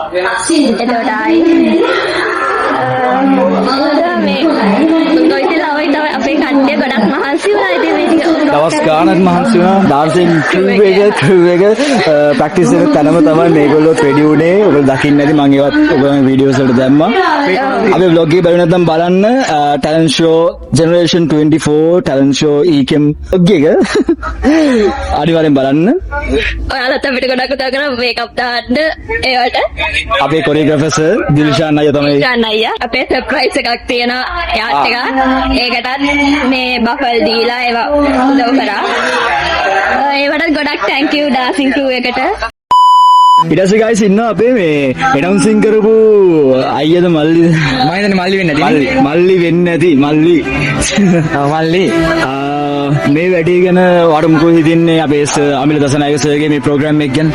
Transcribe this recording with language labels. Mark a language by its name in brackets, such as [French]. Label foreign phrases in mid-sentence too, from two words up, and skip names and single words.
[Sinhala] එතකොට ආයි මේ දවස් ගානක් මහන්සි වුණා [English] dancing crew [Sinhala] එක ප්‍රැක්ටිස් එක තැනම තමයි මේගොල්ලෝ රෙඩි වුණේ. ඔයගොල්ලෝ දකින්න ඇති මම ඒවත් ඔයගොල්ලෝ වීඩියෝස් වලට දැම්මා. අපි vlog එක බලන්න නැත්නම් බලන්න [English] talent show generation 24 talent show EKM vlog [Sinhala] එක අනිවාර්යෙන් බලන්න. ඔයාලත් අපිට ගොඩක් උදව් කරා මේකප් දාන්න ඒවට. අපේ [English] choreographer sir [Sinhala] දිල්ෂාන් අයියා තමයි. ගන්න අයියා අපේ සර්ප්‍රයිස් එකක් තියෙනවා යාත් එක. ඒකටත් මේ බෆල් දීලා ඒවා උදව් කරා. ඒවටත් ගොඩක් [English] thank you dancing crew [Sinhala] එකට. ඊට පස්සේ guys ඉන්නවා අපේ මේ announcing කරපු අයියද මල්ලිද මම හිතන්නේ මල්ලි වෙන්නේ නැති මල්ලි වෙන්නේ නැති මල්ලි මේ වැඩේ ගැන ඔයාලට මොකද හිතන්නේ අපේ අමිල දසනායක සර්ගේ මේ ප්‍රෝග්‍රෑම් එක ගැන